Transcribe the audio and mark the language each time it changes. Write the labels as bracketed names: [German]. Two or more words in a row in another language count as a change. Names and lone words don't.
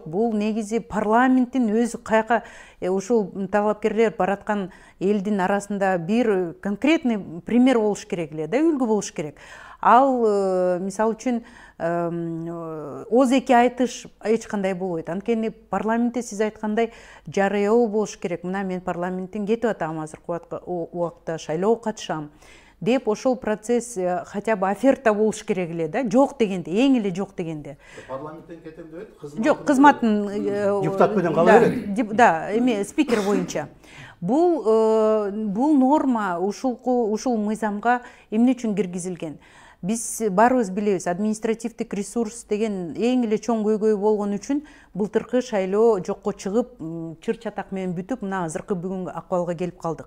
[Kyrgyz] Бул негизи парламенттин өзү каяка ушул талапкерлер бараткан элдин арасында бир [Russian] конкретный пример [Kyrgyz] болуш керек эле да, үлгү болуш керек. Ал мисалы үчүн ооз-эки айтыш эч кандай болбойт. Анткени парламентте сиз айткандай жарыяоо болуш керек. Мына мен парламенттен кетип атам, азыркы убакытта шайлоого катышам деп ошол процесс [Russian] хотя бы оферта [Kyrgyz] болуш керек эле да. Жок дегенде, эң эле жок дегенде. Парламенттен кетем деп айт, жок, кызматын депутат менен кала берет. Да, эми спикер боюнча. Бул норма ушул мыйзамга эмне үчүн киргизилген? Биз баарыбыз билебиз, административдик ресурс деген эң эле чоң көйгөй болгон үчүн былтыркы шайлоо жокко чыгып, чыр чатак менен бүтүп, мына азыркы бүгүнкү акыбалга келип калдык.